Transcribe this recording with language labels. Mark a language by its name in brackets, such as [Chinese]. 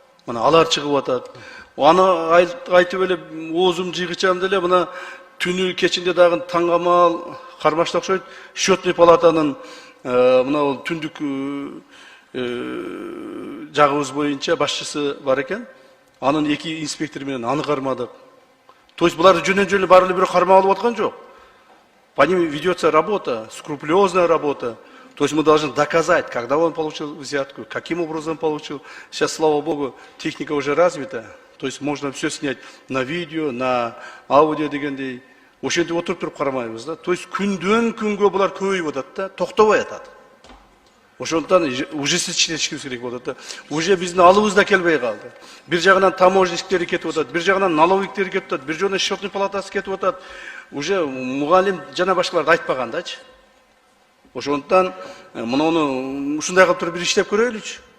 [Kyrgyz] Мына алар чыгып атат. Аны айтып эле оозум жыйгычам деле мына түнү кечинде дагы таңгамал кармашта окшойт. Счетный палатанын мына түндүк жагыбыз боюнча башчысы бар экен. Анын 2 инспектор менен аны кармадык. [Russian] То есть [Kyrgyz] буларды жөнөн-жөн баары эле бирөө кармап алып аткан жок. [Russian] По ним ведется работа, скрупулезная работа. То есть мы должны доказать, когда он получил взятку, каким образом получил. Сейчас, слава богу, техника уже развита. То есть можно все снять на видео, на аудио [Kyrgyz] дегендей. Ошентип отуруп туруп кармайбыз да. [Russian] То есть [Kyrgyz] күндөн күнгө булар көбөйүп атат да, токтобой атат. Ошондуктан ужесточить керек болот да. Уже биздин алыбыз да келбей калды. Бир жагынан таможниктер кетип атат, бир жагынан налоговиктер кетип атат, бир жагынан счетный палатасы кетип атат. Уже мугалим жана башкаларды айтпагандачы. Ошондуктан муну ушундай кылып туруп бир иштеп көрөлүчү.